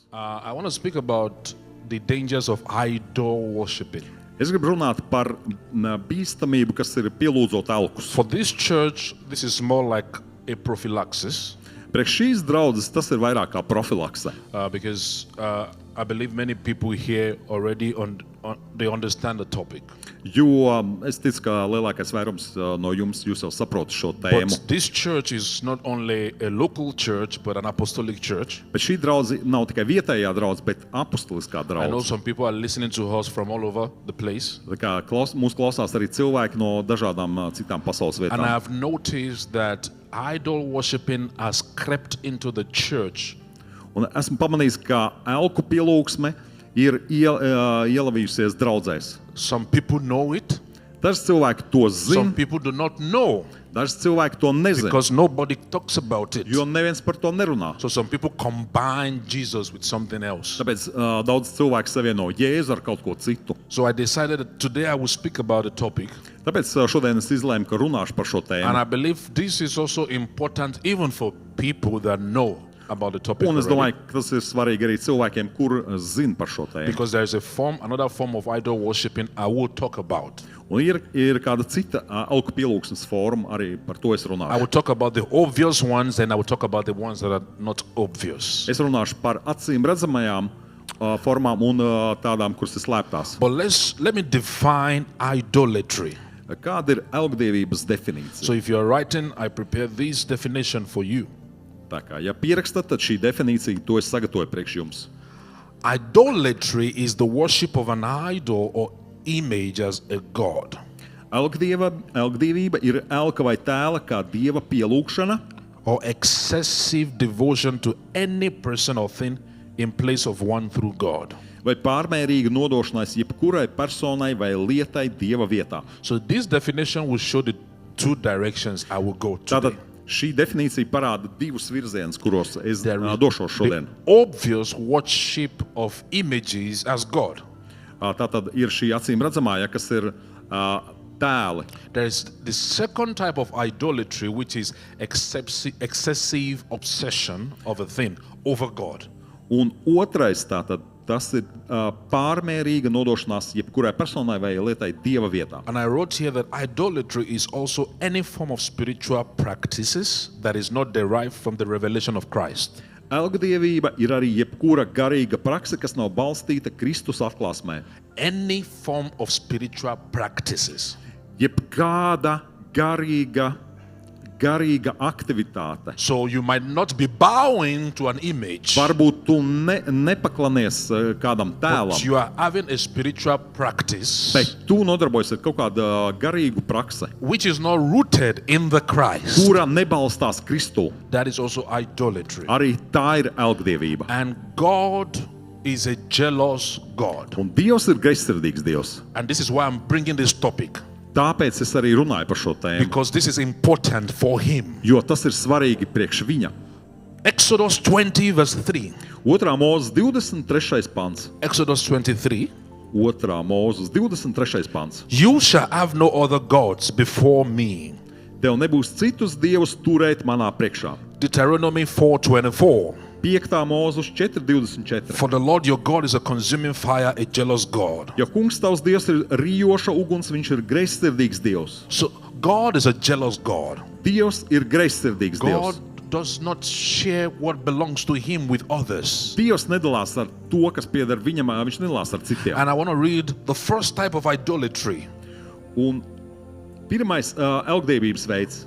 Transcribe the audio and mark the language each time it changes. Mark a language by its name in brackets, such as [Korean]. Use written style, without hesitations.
[English] I want to speak about the dangers of idol worshiping. [Latvian] Es gribu runāt par bīstamību, kas ir pielūdzot elkus. [English] For this church, this is more like a prophylaxis [Latvian] Priekš šīs draudzes tas ir vairāk kā profilakse. [English] because I believe many people here already they understand the topic. [Latvian] Jo es ticu, ka lielākais vairums no jums jūs jau saprotat šo tēmu. [English] But this church is not only a local church, but an apostolic church. [Latvian] Bet šī draudze nav tikai vietējā draudze, bet apustuliskā [English] I know [Latvian] draudze. [English] some people are listening to us from all over the place. [Latvian] Tā kā mūs klausās arī cilvēki no dažādām citām pasaules [English] And I [Latvian] vietām. [English] have noticed that idol worshiping has crept into the church. [Latvian] Un esmu pamanījis, ka elku pielūgsme ir ielavījusies draudzēs. [English] Some people know it, [Latvian] Daži cilvēki to [English] some [Latvian] zina, [English] people do not know [Latvian] daži cilvēki to nezina, [English] because nobody talks about it. [Latvian] jo neviens par to nerunā. [English] So some people combine Jesus with something else. [Latvian] Tāpēc daudz cilvēku savieno Jēzu ar kaut ko citu. [English] So I decided that today I will speak about the topic. [Latvian] Tāpēc šodien es izlēmu, ka runāšu par šo [English] And [Latvian] tēmu. [English] I believe this is also important even for people that know about the topic [Latvian] Un es [English] already. [Latvian] domāju, ka tas ir svarīgi arī cilvēkiem, kur zina par šo tēmu. [English] Because there is another form of idol worshiping I will talk about. [Latvian] Un ir kāda cita elku pielūgsmes forma, arī par to es [English] I [Latvian] runāšu. [English] will talk about the obvious ones and I will talk about the ones that are not obvious. [Latvian] Es runāšu par acīm redzamajām formām un tādām, kuras ir slēptās. [English] But let me define idolatry. [Latvian] Kāda ir elgdievības definīcija? [English] So if you are writing, I prepare this definition for you. [Latvian] Tā kā, ja pierakstat, tad šī definīcija, to es sagatavoju priekš jums. [English] Idolatry is the worship of an idol or image as a god. [Latvian] Elgdievība ir elka vai tēla kā dieva pielūgšana [English] Or excessive devotion to any person or thing in place of one through God. [Latvian] vai pārmērīga nodošanās jebkurai personai vai lietai dieva vietā. [English] So this definition will show the two directions I will go [Latvian] Tātad [English] today. [Latvian] šī definīcija parāda divus virzienus, kuros es [English] There is [Latvian] došos šodien. [English] the obvious worship of images as God. [Latvian] Tātad ir šī acīm redzamā, ja, kas ir tēli. [English] There is the second type of idolatry, which is excessive obsession of a thing over God. [Latvian] Un otrais tātad tas ir pārmērīga nodošanās jebkurai personai vai lietai dieva vietā. [English] And I wrote here that idolatry is also any form of spiritual practices that is not derived from the revelation of Christ. [Latvian] Elgdievība ir arī jebkura garīga prakse, kas nav balstīta Kristus atklāsmē. [English] Any form of spiritual practices. [Latvian] Jebkāda garīga aktivitāte. [English] So you might not be bowing to an image, [Latvian] Varbūt tu nepaklanies kādam [English] but [Latvian] tēlam, [English] you are having a spiritual practice [Latvian] bet tu nodarbojies ar kaut kādu garīgu praksi, [English] which is not rooted in the Christ. [Latvian] kura nebalstās Kristū. [English] That is also idolatry. [Latvian] Arī tā ir elgdievība. [English] And God is a jealous God. [Latvian] Un Dievs ir greizsirdīgs Dievs. [English] And this is why I'm bringing this topic, [Latvian] Tāpēc es arī runāju par šo tēmu, [English] because this is important for him. [Latvian] jo tas ir svarīgi priekš viņa. [English] Exodus 20 verse 3. [Latvian] 2. Mūzes 23. pants. [English] Exodus 23. [Latvian] 2. Mūzes 23. pants. [English] You shall have no other gods before me. [Latvian] Tev nebūs citus dievus turēt manā priekšā. [English] Deuteronomy 4:24. [Latvian] 5. Mūzes 4.24. [English] For the Lord your God is a consuming fire, a jealous God. [Latvian] Ja kungs tavs dievs ir rijoša uguns, viņš ir greizsirdīgs dievs. [English] So God is a jealous God. [Latvian] Dievs ir greizsirdīgs [English] God [Latvian] dievs. [English] does not share what belongs to him with others. [Latvian] Dievs nedalās ar to, kas pieder viņam, viņš nedalās ar citiem. [English] And I want to read the first type of idolatry, [Latvian] Un pirmais elgdievības veids.